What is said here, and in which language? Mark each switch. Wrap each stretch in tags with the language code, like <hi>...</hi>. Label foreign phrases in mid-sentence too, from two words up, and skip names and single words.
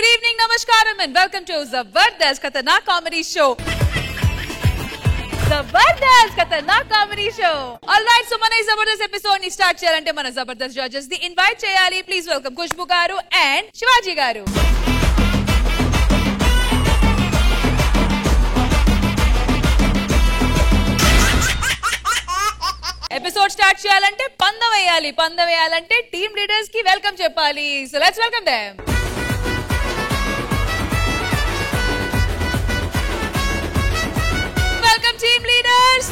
<en>evening, namaskaram and welcome to Zabardast Khatarnak Comedy Show. Zabardast Khatarnak Comedy Show. Alright, so</en> <te>మన జబర్దస్త్ ఎపిసోడ్ ని స్టార్ట్ చేయాలంటే మన జబర్దస్త్ జడ్జెస్ ని ఇన్వైట్ చేయాలి.</te> <en>Please welcome Khushbu garu and Shivaji garu. episode start</en> <te>చేయాలంటే పందెం వేయాలి, పందెం వేయాలంటే</te> <en>team leaders</en> <te>కి వెల్కమ్ చెప్పాలి.</te> <en>So let's welcome them. Welcome team leaders.</en>